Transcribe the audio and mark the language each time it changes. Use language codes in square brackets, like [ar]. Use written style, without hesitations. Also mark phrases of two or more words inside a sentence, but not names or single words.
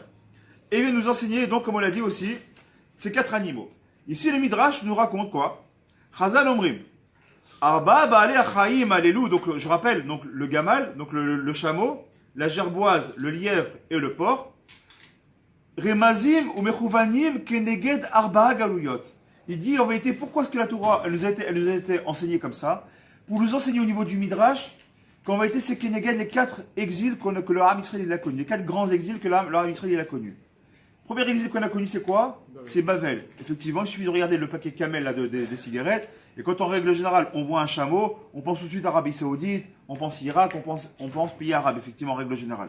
[fr] Et il vient nous enseigner, donc comme on l'a dit aussi, ces 4 animaux. Ici, le Midrash nous raconte quoi? [he] חז"ל אומרים. ארבע בעלי חיים אלו, [fr] donc je rappelle, donc le gamal, donc le chameau, la gerboise, le lièvre et le porc. [he] רמזים ומכוונים כנגד ארבע גלויות. [fr] Il dit en vérité pourquoi est-ce que la Torah elle nous a été enseignée comme ça, pour nous enseigner au niveau du Midrash qu'en vérité c'est keneged les 4 exils que le Ham Israël a connus, les 4 grands exils que le Ham Israël a connus. Premier exil qu'on a connu, c'est quoi? C'est Bavel. Effectivement, il suffit de regarder le paquet Camel là, des cigarettes. Et quand en règle générale, on voit un chameau, on pense tout de suite à Arabie Saoudite, on pense Irak, on pense pays arabe, effectivement, en règle générale.